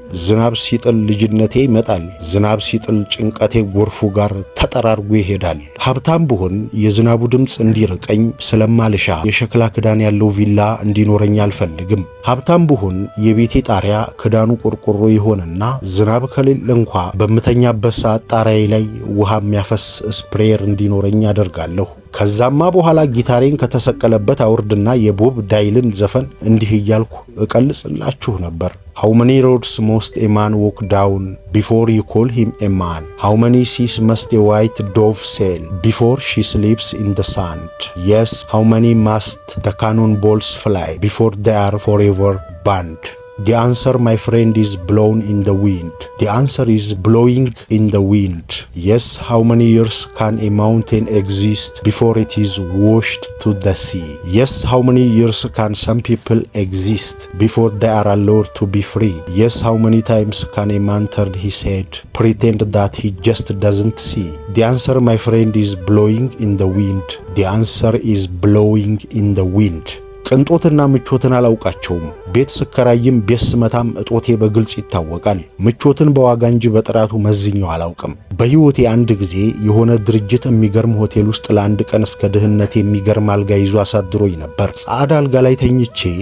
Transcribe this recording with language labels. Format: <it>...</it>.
<am>ዝናብ ሲጥል ልጅነቴ ይመጣል። ዝናብ ሲጥል ጭንቀቴ ጎርፉ ጋር ተጠራርጎ ይሄዳል። ሀብታም ብሆን የዝናቡ ድምፅ እንዲርቀኝ ስለማልሻ የሸክላ ክዳን ያለው ቪላ እንዲኖረኝ አልፈልግም። ሀብታም ብሆን የቤቴ ጣሪያ ክዳኑ ቆርቆሮ ይሆንና ዝናብ ከሌለ እንኳ በምተኛበት ሰዓት ጣሪያዬ ላይ ውሃ የሚያፈስ ስፕሬየር እንዲኖረኝ አደርጋለሁ። ከዛማ በኋላ ጊታሬን ከተሰቀለበት አውርድና የቦብ ዳይልን ዘፈን እንዲህ እያልኩ እቀልጽላችሁ ነበር።</am> <en>How many roads must a man walk down before you call him a man? How many seas must a white dove sail before she sleeps in the sand? Yes, how many must the cannonballs fly before they are forever banned? The answer, my friend, is blown in the wind. The answer is blowing in the wind. Yes, how many years can a mountain exist before it is washed to the sea? Yes, how many years can some people exist before they are allowed to be free? Yes, how many times can a man turn his head, pretend that he just doesn't see? The answer, my friend, is blowing in the wind. The answer is blowing in the wind.</en> <am>ቅንጦትና ምቾትን አላውቃቸውም። ቤት ስከራይም ቤት ስመታም እጦቴ በግልጽ ይታወቃል። ምቾትን በዋጋ እንጂ በጥራቱ መዝኛው አላውቅም። በህይወቴ አንድ ጊዜ የሆነ ድርጅት የሚገርም ሆቴል ውስጥ ለአንድ ቀን እስከ ድህነቴ የሚገርም አልጋ ይዞ አሳድሮኝ ነበር። ጻዕዳ አልጋ ላይ ተኝቼ</am>